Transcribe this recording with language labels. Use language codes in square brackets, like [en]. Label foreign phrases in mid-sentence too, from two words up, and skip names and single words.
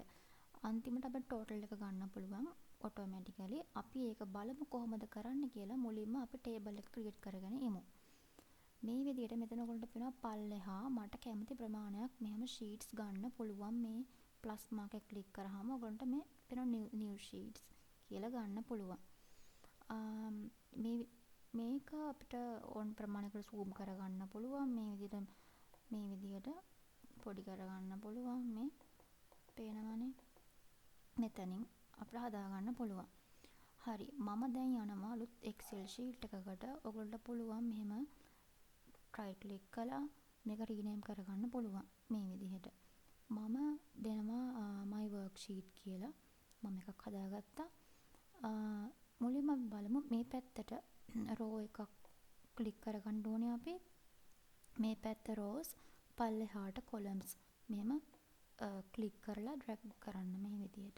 [si] අන්තිමට අපිට ටෝටල් එක ගන්න පුළුවන් ඔටෝමැටිකලි. අපි ඒක බලමු කොහොමද කරන්න කියලා. මුලින්ම අපි ටේබල් එක ක්‍රියේට් කරගෙන ඉමු. මේ විදිහට මෙතන ඔයගොල්ලන්ට පේනවා පල්ලෙහා මට කැමති ප්‍රමාණයක් මෙහෙම ෂීට්ස් ගන්න පුළුවන්. මේ [en] plus mark [si] එක ක්ලික් කරාම ඔයගොල්ලන්ට මේ පේනවා [en] new sheets [si] කියලා ගන්න පුළුවන්. මේක අපිට ඕන ප්‍රමාණයකට zoom කරගන්න පුළුවන්. මේ විදිහට පොඩි කරගන්න පුළුවන්. මේ පේනවනේ. මෙතනින් අපිට හදාගන්න පුළුවන්. හරි. මම දැන් යනවා අලුත් Excel sheet එකකට. ඔයගොල්ලන්ට පුළුවන් මෙහෙම [en] right click [si] කළා මේක rename කරගන්න පුළුවන් මේ විදිහට. මම දෙනවා [en] my worksheet [si] කියලා. මම එකක් හදාගත්තා. මුලින්ම බලමු මේ පැත්තට row එකක් ක්ලික් කරගන්න ඕනේ අපි. මේ පැත්ත rows පල්ලෙහාට columns මෙහෙම ක්ලික් කරලා drag කරන්න මේ විදිහට.